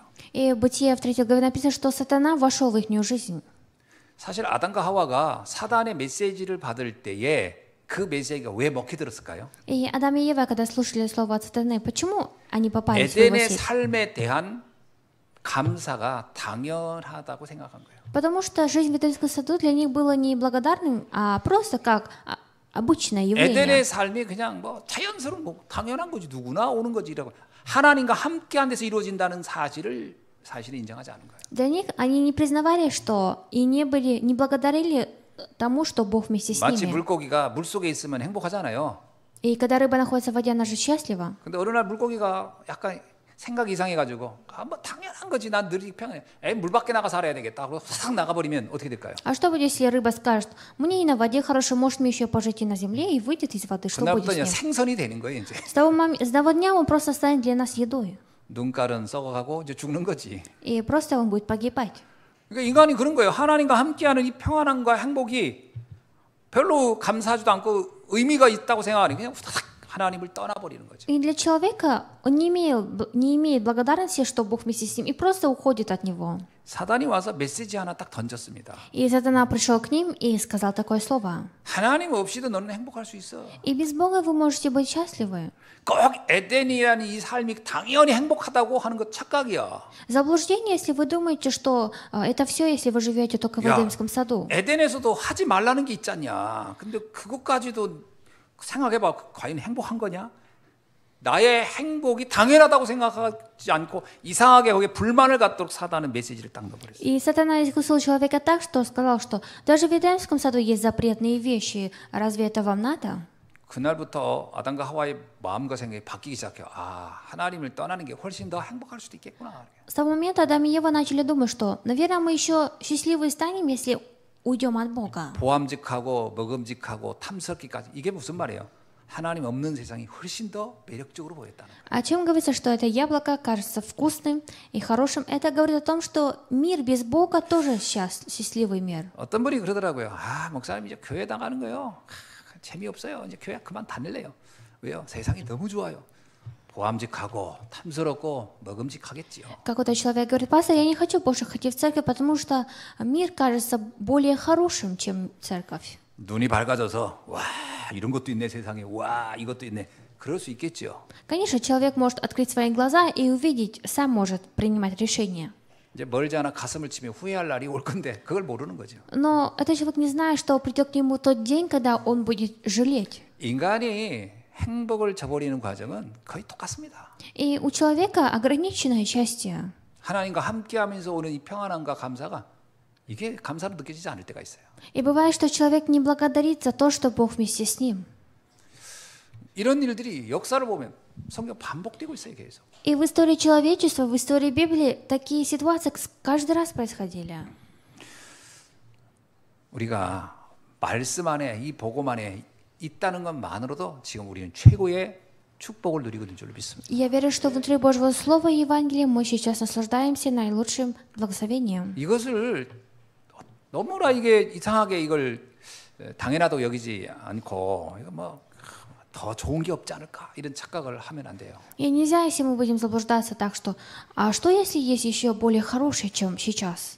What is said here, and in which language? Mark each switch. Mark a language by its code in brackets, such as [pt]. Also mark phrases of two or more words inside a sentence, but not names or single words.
[ru] И в Бытие в 3 главе написано, что сатана вошел в их жизнь. [ko] 사실 아담과 하와가 사단의 메시지를 받을 때에 그 메시지가 왜 먹혀 들었을까요? [ru] И Адам и Ева, когда слушали слово от сатаны, почему они попали в свою [ko] 에덴의 [ru] сеть? [ko] 삶에 대한 감사가 당연하다고 생각한 거예요. [ru] Потому что жизнь в Эдемском саду для них была не благодарным, а просто как обычное явление. [ko] 에덴의 삶이 그냥 뭐 자연스러운 거 당연한 거지 누구나 오는 거지라고 하나님과 함께한 데서 이루어진다는 사실을 인정하지 않은 거예요. [ru] Для них они не признавали, что и не благодарили тому, что Бог вместе с [ko] 마치 [ru] ними. [ko] 물고기가 물속에 있으면 행복하잖아요. [ru] И когда рыба находится в воде, она же счастлива. [ko] 근데 어느 날 물고기가 약간 생각이 이상해가지고 뭐 당연한 거지 난 늘 평안해. 물 밖에 나가 살아야 되겠다. 그러고 싹 나가버리면 어떻게 될까요? [ru] А что будет, если рыба скажет, мне и на воде хорошо, может мне еще пожить и на земле, и выйдет из воды, что будет [ko] 그날부터 [ru] с [ko] 그냥 [ru] ним? [ko] 생선이 되는 거예요 이제. [ru] С того дня он просто станет для нас едой. [ko] 눈깔은 썩어가고 이제 죽는 거지. [ru] И просто он будет погибать. [ko] 그러니까 인간이 그런 거예요. 하나님과 함께하는 이 평안함과 행복이 별로 감사하지도 않고 의미가 있다고 생각하니 그냥 후다닥 하나님을 떠나버리는 거죠. [ru] И для человека он не имеет благодарности, что Бог вместе с ним, и просто уходит от него. [ko] 사단이 와서 메시지 하나 딱 던졌습니다. [ru] И сатана пришел к ним и сказал такое слово. [ko] 하나님 없이도 너는 행복할 수 있어. [ru] И без Бога вы можете быть счастливы. [ko] 꼭 에덴이라는 이 삶이 당연히 행복하다고 하는 것 착각이야. [ru] Заблуждение, если вы думаете, что это все, если вы живете только в [ko] 야, [ru] Эдемском саду. [ko] 에덴에서도 하지 말라는 게 있잖냐. 근데 그것까지도 생각해봐. 과연 행복한 거냐? 나의 행복이 당연하다고 생각하지 않고 이상하게 거기에 불만을 갖도록 사단은 메시지를 딱 넣어버렸어요. [ru] И сатана искусил человека так, что сказал, что даже в Эдемском саду есть запретные вещи. Разве это вам надо? [ko] 그날부터 아담과 하와의 마음과 생각이 바뀌기 시작해요. 아, 하나님을 떠나는 게 훨씬 더 행복할 수도 있겠구나. [ru] С того момента Адам и Ева начали думать, что, наверное, мы еще счастливы станем, если уйдем от Бога. [ko] 보암직하고 먹음직하고 탐스럽기까지 이게 무슨 말이에요? 하나님 없는 세상이 훨씬 더 매력적으로 보였다는 거예요. [ru] О чем говорится, что это яблоко кажется вкусным и хорошим? Это говорит о том, что мир без Бога тоже счастливый мир. [ko] 어떤 분이 그러더라고요. 아, 목사님 이제 교회 나가는 거요. 재미없어요. 이제 교회 그만 다닐래요. 왜요? 세상이 너무 좋아요. 보암직하고 탐스럽고 먹음직하겠지요. [ru] Какой-то человек говорит, пастор, я не хочу больше ходить в церковь, потому что мир кажется более хорошим, чем церковь. [ko] 눈이 밝아져서 와 이런 것도 있네 세상에 와 이것도 있네 그럴 수 있겠죠. [ru] Конечно, человек может открыть свои глаза и увидеть, сам может принимать решения. [ko] 이제 멀지 않아 가슴을 치며 후회할 날이 올 건데 그걸 모르는 거죠. [ru] Но этот человек не знает, что придет к нему тот день, когда он будет жалеть. [ko] 인간이 행복을 저버리는 과정은 거의 똑같습니다. [ru] И у человека ограниченное счастье. [ko] 하나님과 함께하면서 오는 이 평안함과 감사가 이게 감사로 느껴지지 않을 때가 있어요. [ru] И бывает, что человек не благодарит за то, что Бог вместе с ним. [ko] 이런 일들이 역사를 보면 성경 반복되고 있어요, 계속. [ru] И в истории человечества, в истории Библии такие ситуации каждый раз происходили. [ko] 우리가 말씀 안에 이 복음 안에 있다는 것만으로도 지금 우리는 최고의 축복을 누리고 있는 줄 믿습니다. [ru] Я верю, что внутри Божьего Слова и Евангелия мы сейчас наслаждаемся наилучшим благословением. [ko] 이것을 너무나 이게 이상하게 이걸 당연하다고 여기지 않고 이거 뭐 더 좋은 게 없지 않을까 이런 착각을 하면 안 돼요. [ru] И нельзя, если мы будем заблуждаться так, что а что если есть еще более хорошее, чем сейчас?